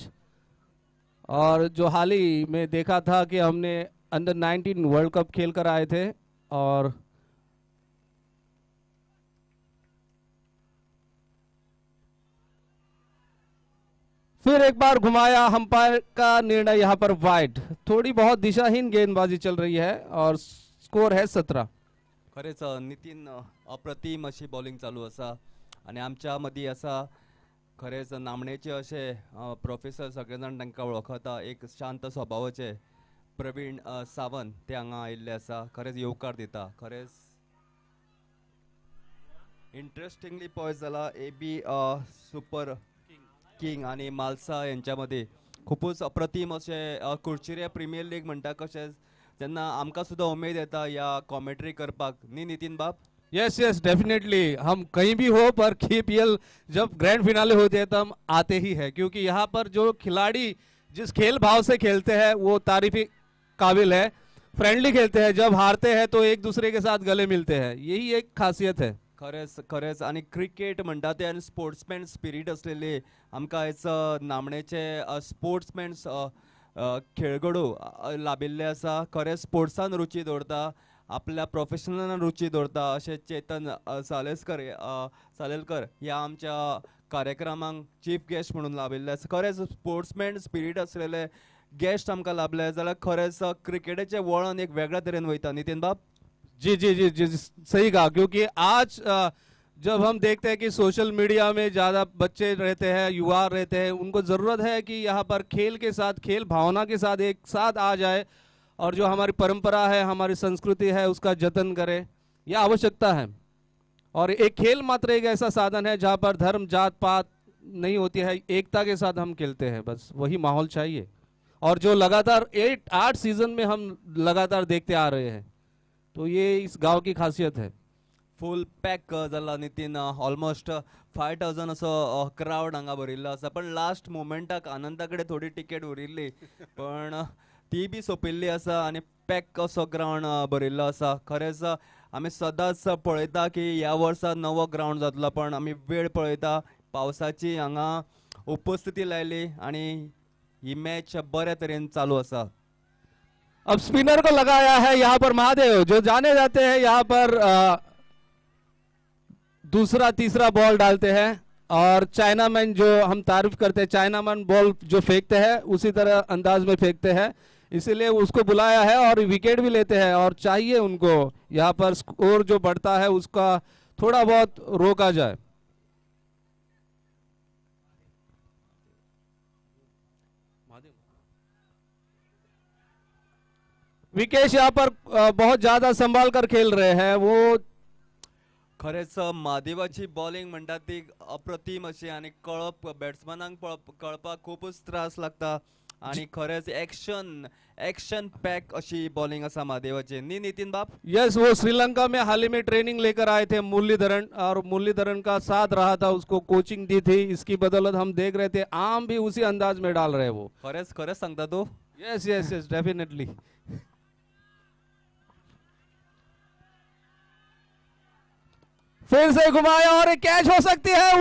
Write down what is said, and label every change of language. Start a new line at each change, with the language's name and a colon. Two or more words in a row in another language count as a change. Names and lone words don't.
Hindi: और जो हाल ही में देखा था कि हमने अंडर 19 वर्ल्ड कप खेल कर आए थे और फिर एक बार घुमाया. अंपायर का निर्णय यहां पर वाइड. थोड़ी बहुत दिशाहीन गेंदबाजी चल रही है और स्कोर है 17.
Konkani: खरेच नितीन अप्रतिम अशी बॉलिंग चालू आसा आणि आमच्या मदीं आसा खरेच नामणेचे अशे प्रोफेसर सगळे जाण तांकां वळखता. एक शांत स्वभावाचे प्रवीण सावंत ते हांगा आयिल्ले आसा. खरेच येवकार दिता. खरेच इंट्रस्टिंगली पळयत जाल्यार AB सुपर किंग आणि मालसा यांच्या मध्ये खूपच अप्रतिम अशें कुडचिरे प्रिमियर लीग म्हणटा कशें तेन्ना आमकां सुद्दां उमेद येता ह्या कॉमेंट्री करपाक न्ही नितीन बाब.
English: yes yes definitely,
Hindi: हम कहीं भी हो पर KPL जब
English: grand finale
Hindi: होते हैं तो हम आते ही है, क्योंकि यहाँ पर जो खिलाड़ी जिस खेल भाव से खेलते हैं वो तारीफी काबिल है। फ्रेंडली खेलते हैं, जब हारते हैं तो एक दूसरे के साथ गले मिलते हैं, यही एक खासियत है।
Konkani: खरेंच खरेंच आनी क्रिकेट म्हणटा ते आनी
English: sportsman spirit
Konkani: असलेली आमकां आयज नामणेचे स्पोर्ट्समॅन खेळगडू लाभिल्ले आसा. खरें स्पोर्ट्सान रुची दवरता, आपल्या प्रोफेशनलान रुची दवरता अशें चेतन सालेलकर ह्या आमच्या कार्यक्रमांक चीफ गेस्ट म्हणून लाभिल्ले आसा. खरेंच
English: sportsman spirit
Konkani: असलेले गेस्ट आमकां लाभले जाल्यार खरेंच क्रिकेटाचें वळण एक वेगळ्या तरेन वयता. नितीन बाब.
Hindi: जी जी जी जी सही कहा, क्योंकि आज जब हम देखते हैं कि
English: social media
Hindi: में ज़्यादा बच्चे रहते हैं, युवा रहते हैं, उनको ज़रूरत है कि यहाँ पर खेल के साथ, खेल भावना के साथ एक साथ आ जाए और जो हमारी परंपरा है, हमारी संस्कृति है, उसका जतन करें, यह आवश्यकता है। और एक खेल मात्र एक ऐसा साधन है जहाँ पर धर्म जात पात नहीं होती है, एकता के साथ हम खेलते हैं, बस वही माहौल चाहिए। और जो लगातार 8 सीजन में हम लगातार देखते आ रहे हैं, तो ये इस गांव की खासियत है।
English: full pack
Konkani: जाला नितीन, ऑलमोस्ट 5000 असो क्राउड हांगा भरिल्लो आसा. पण लास्ट मोमेंटाक आनंदा कडेन थोडी टिकेट उरिल्ली पण ती बी सोंपिल्ली आसा आनी पॅक असो ग्रावंड भरिल्लो आसा. खरेंच आमी सदांच पळयता की ह्या वर्सा नवो ग्रावंड जातलो, पण आमी वेळ पळयता, पावसाची हांगा उपस्थिती लायली आनी ही मॅच बऱ्या तरेन चालू आसा.
Hindi: अब स्पिनर को लगाया है यहाँ पर महादेव, जो जाने जाते हैं यहाँ पर दूसरा तीसरा बॉल डालते हैं, और चाइनामैन जो हम तारीफ करते हैं,
English: chinaman ball
Hindi: जो फेंकते हैं उसी तरह अंदाज में फेंकते हैं, इसीलिए उसको बुलाया है और विकेट भी लेते हैं। और चाहिए उनको यहाँ पर स्कोर जो बढ़ता है उसका थोड़ा बहुत रोका जाए। विकेश यहाँ पर बहुत ज्यादा संभाल कर खेल रहे हैं वो।
Konkani: खरेंच महादेवाची बॉलिंग म्हणटा ती अप्रतिम अशी आनी कळप बॅट्समॅनांक कळपाक खूपच त्रास लागता आणि खरेंच
English: action pack
Konkani: अशी बॉलिंग आसा महादेवाची न्ही नितीन बाब.
Hindi: यस, वो श्रीलंका में हाल ही में ट्रेनिंग लेकर आए थे मुरलीधरन, और मुरलीधरन का साथ रहा था, उसको कोचिंग दी थी, इसकी बदौलत हम देख रहे थे आम भी उसी अंदाज में डाल रहे वो।
Konkani: खरेंच खरेंच सांगता तू.
English: yes yes yes definitely.
Hindi: फिर से घुमाया और एक कैच हो सकती है